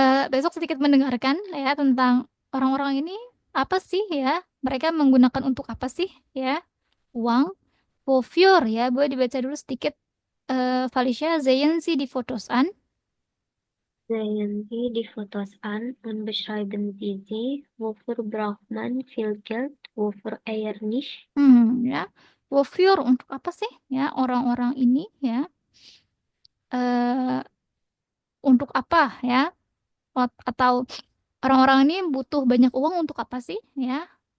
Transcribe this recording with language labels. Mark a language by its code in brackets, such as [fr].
[id] Besok sedikit mendengarkan ya tentang orang-orang ini apa sih ya? Mereka menggunakan untuk apa sih ya? Uang. [de] Wofür [id] ya, boleh dibaca dulu sedikit. [de] Felicia, sehen Sie die Fotos an? Sehen Sie die Fotos an und beschreiben Sie sie. Wofür braucht man viel Geld? Wofür eher nicht? [id] Ya. [de] Wofür [id] untuk apa sih ya orang-orang ini ya? eh untuk apa ya? Atau orang-orang ini butuh banyak uang untuk apa sih ya?